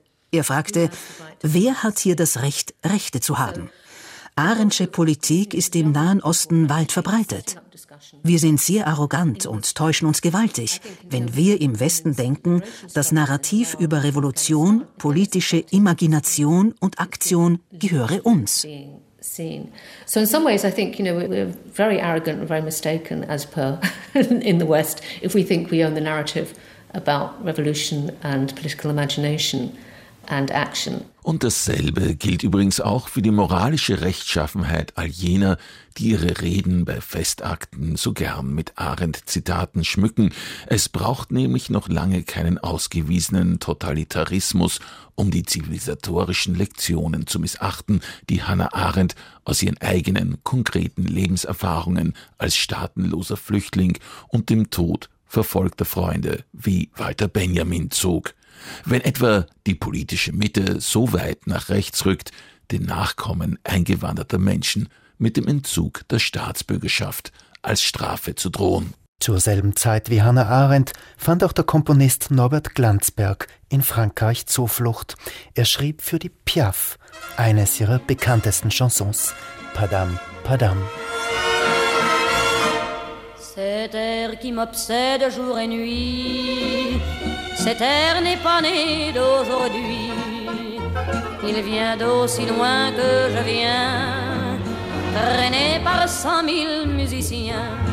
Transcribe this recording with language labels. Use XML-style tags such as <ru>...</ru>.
<de>Er fragte, wer hat hier das Recht, Rechte zu haben? Arendtsche Politik ist im Nahen Osten weit verbreitet. Wir sind sehr arrogant und täuschen uns gewaltig, wenn wir im Westen denken, das Narrativ über Revolution, politische Imagination und Aktion gehöre uns.</de> <en>So in some ways I think, you know, we're very arrogant and very mistaken as per in the West if we think we own the narrative about revolution and political imagination and action.</en> <de>Und dasselbe gilt übrigens auch für die moralische Rechtschaffenheit all jener, die ihre Reden bei Festakten so gern mit Arendt-Zitaten schmücken. Es braucht nämlich noch lange keinen ausgewiesenen Totalitarismus, um die zivilisatorischen Lektionen zu missachten, die Hannah Arendt aus ihren eigenen konkreten Lebenserfahrungen als staatenloser Flüchtling und dem Tod verfolgter Freunde wie Walter Benjamin zog. Wenn etwa die politische Mitte so weit nach rechts rückt, den Nachkommen eingewanderter Menschen mit dem Entzug der Staatsbürgerschaft als Strafe zu drohen. Zur selben Zeit wie Hannah Arendt fand auch der Komponist Norbert Glanzberg in Frankreich Zuflucht. Er schrieb für die Piaf eines ihrer bekanntesten Chansons, Padam, Padam.</de> <fr>Cet air qui m'obsède jour et nuit, cet air n'est pas né d'aujourd'hui. Il vient d'aussi loin que je viens, traîné par 100 000 musiciens.</fr>